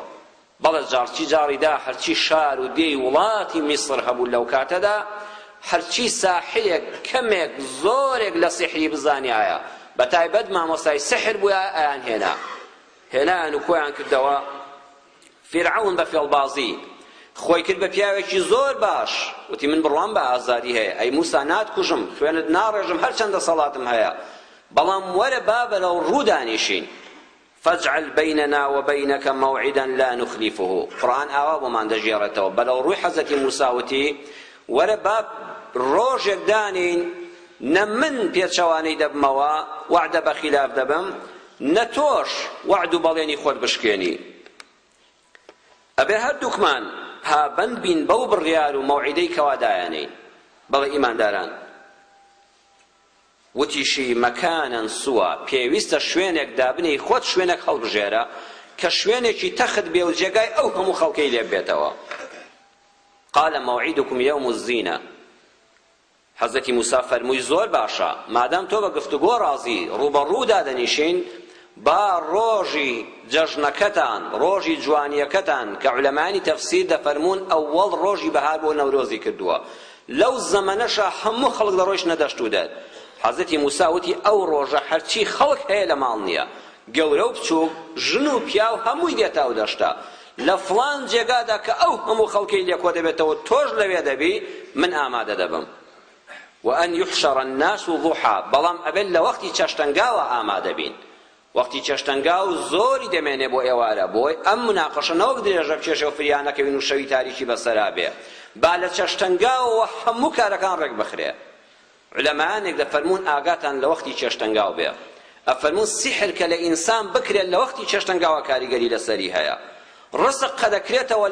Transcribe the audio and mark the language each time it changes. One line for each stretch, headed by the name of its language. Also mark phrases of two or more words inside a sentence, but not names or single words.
Central Kurdish: بەڵێ جارچی جاڕیدا هەرچی شار و دێی وڵاتی میسر هەبوو لەو کاتەدا، هەرچی ساحرێک کەمێک زۆرێک لە سحری بزانیایە، بە تایبەت مامۆستای سحر بووە ئەیان هێنایان و کۆیان کردەوە. فیرعەون بە فێڵبازی خۆی کرد بە پیاوێکی زۆر باش، وتی من بڕوام بە ئازادی هەیە، ئەی موسا ناتکوژم، خوێنت ناڕێژم، هەرچەندە سەڵاتم هەیە، بەڵام وەرە با بەرەو ڕوو دانیشین.
Arabic: فاجعل بيننا وبينك موعدا لا نخلفه.
Central Kurdish: قرآن ئاوا بۆمان دەژێڕێتەوە. بەرەو ڕووی حەزەتی موسا وتی وەرە با ڕۆژێک دانین، نە من پێچەوانەی دەبمەوە وعدە بە خلاف دەبم، نە تۆش وعد و بەڵێنی خۆت بشکێنی. ئەبێ هەردووکمان پابەند بین بەو بڕیار و مەوعیدەی کەوادایانەی. بەڵێ ئیمانداران، وتیشی
Arabic: مەکانەن سووە،
Central Kurdish: پێویستە شوێنێک دابنێی خۆت شوێنێک هەڵبژێرە کە شوێنێکی تەخت بێ و جێگای ئەو هەموو خەڵکەی لێ بێتەوە.
Arabic: قال موعدكم يوم الزينة.
Central Kurdish: حەزەتی موسا فەرمووی زۆر باشە، مادام تۆ بە گفتوگۆ ڕازی ڕوبەڕوودا دەنیشین، با ڕۆژی جەژنەکەتان، ڕۆژی جوانیەکەتان کە عولەمانی تەفسیر دەفەرمون ئەوەڵ ڕۆژی بەهار بۆ نەورۆزی کردووە، لەو زەمەنەشە هەموو خەڵک لە ڕۆژ نەدەشت و دەر. حەزەتی موسا وتی ئەو ڕۆژە هەرچی خەڵک هەیە لە ماڵ نییە، گەورە و بچووک، ژن و پیاو هەمووی دێتە و دەشتا. لە فڵان جێگادا کە ئەو هەموو خەڵکەی لێکۆ دەبێتەوە تۆش لەوێ دەبی، من ئامادە دەبم.
Arabic: وأن يحشر الناس ضحى.
Central Kurdish: بەڵام ئەبێت لە وەختی چەشتەنگاوە ئامادە بین. وەختی چێشتەنگا و زۆری دەمێنێ بۆ ئێوارە بۆی ئەم مناقەشە نەوەک درێژە بچێشە و فریانەکەوین و شەوی تاریکی بەسەرا بێ با لە چێشتەنگاوەوە هەموو کارەکان ڕێک بخرێ علەمایانێک دەفەرمون ئاگاتان لە وەختی چێشتەنگاو بێ ئەفەرمون سیحر کە لە ئینسان بکرێت لە وەختی چێشتەنگاوە کاریگەری لەسەری هەیە ڕزق کە دەکرێتەوە